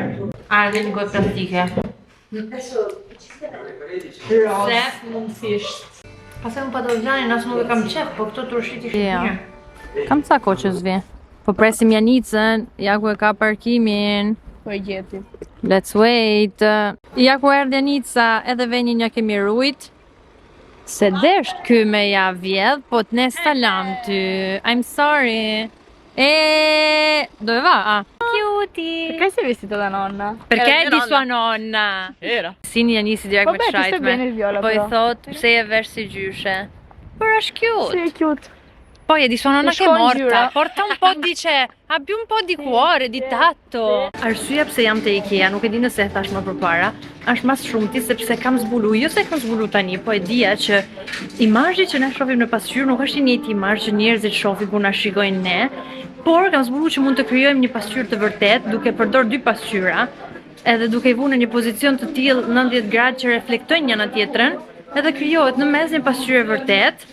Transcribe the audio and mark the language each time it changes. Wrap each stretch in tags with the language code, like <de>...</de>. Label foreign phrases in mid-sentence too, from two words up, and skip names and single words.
<sq>Edhe një gojë praktike. Se mundësisht. pastaj unë patlıgjani as nuk e kam qef, po këto turshit ishte mirë. Kam ca kohë që zvi. Po presim Janicën, ja ku e ka parkimin. Po e gjeti.</sq> <en>Let's wait.</en> <sq>Ja ku erdhi Janica, edhe venin ja kemi rujt. Se desht ky me ja vjedh, po t'ne salam ty.</sq> <en>I'm sorry.</en> <it>Dove va? Cutie. Perché sei vestita da nonna? Perché è di sua nonna? Era.</it> <sq>Cindy Janisi direkt me</sq> <it>Vabbè, ti sta bene il viola,</it> <sq>po i</sq> <it>però.</it> <sq>thot, pse je vesh si gjyshe? Por është cute.</sq> <it>Sì, è cute. Poi è di sua nonna che è</it> <sq>shkon</sq> <it>morta.</it> <sq>gjyra.</sq> <it>Porta un po' abbi un po' di cuore, di tatto.</it> <sq>Arsyeja pse jam te IKEA, nuk e di nëse e thash më përpara, është mas shumti sepse kam zbulu, jo se kam zbulu tani, po e dija që imazhi që ne shohim në pasqyrë nuk është i njëjti imazh që njerëzit shohin kur na shikojnë ne, por kam zbulu që mund të krijojmë një pasqyrë të vërtet duke përdor dy pasqyra, edhe duke i vënë në një pozicion të tillë 90 gradë që reflektojnë njëna tjetrën, edhe krijohet në mes një pasqyrë e vërtet.</sq>